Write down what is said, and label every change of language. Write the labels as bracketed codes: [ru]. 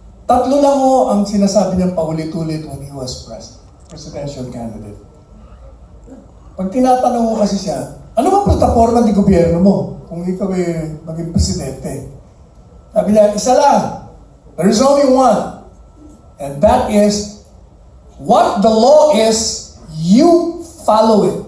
[tl] 3 lang ho ang sinasabi niyang paulit-ulit [en] when he was presidential candidate. [tl] Pag tinatanong ko kasi siya, ano ba plataforma ng gobyerno mo kung ikaw ay maging presidente? Sabi niya, isa lang. [en] There is only one. And that is, what the law is, you follow it.